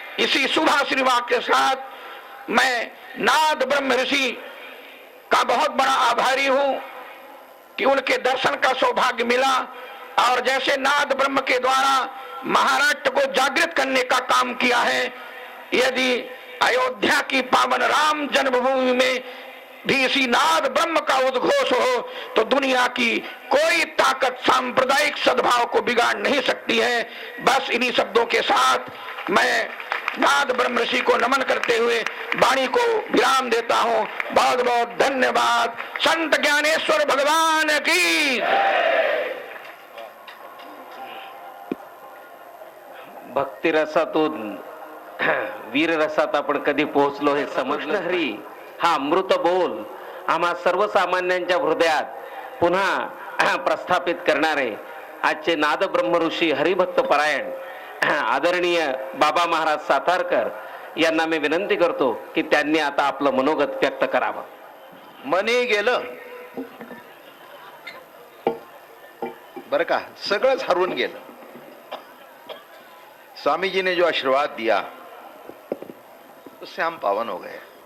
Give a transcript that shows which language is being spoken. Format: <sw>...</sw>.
<hi>इसी शुभ आशीर्वाद के साथ मैं नाद ब्रह्म ऋषि का बहुत बड़ा आभारी हूं कि उनके दर्शन का सौभाग्य मिला और जैसे नाद ब्रह्म के द्वारा महाराष्ट्र को जागृत करने का काम किया है, यदि अयोध्या की पावन राम जन्मभूमि में भी इसी नाद ब्रह्म का उद्घोष हो तो दुनिया की कोई ताकत सांप्रदायिक सद्भाव को बिगाड़ नहीं सकती है। बस इन्हीं शब्दों के साथ मैं नाद ब्रह्म ऋषि को नमन करते हुए वाणी को विराम देता हूं। बहुत बहुत धन्यवाद। संत ज्ञानेश्वर भगवान की।</hi> <mr>भक्ती रसातून वीर रसात आपण कधी पोहोचलो हे समजलं हरी हा अमृत बोल आम्हा सर्वसामान्यांच्या हृदयात पुन्हा प्रस्थापित करणारे आजचे नाद ब्रह्म ऋषी हरिभक्त परायण आदरणीय बाबा महाराज सातारकर यांना मी विनंती करतो की त्यांनी आता आपलं मनोगत व्यक्त करावं। मनी गेलं बर का, सगळंच हरवून गेलं।</mr> <hi>स्वामी जी ने जो आशीर्वाद दिया उससे हम पावन हो गए।</hi>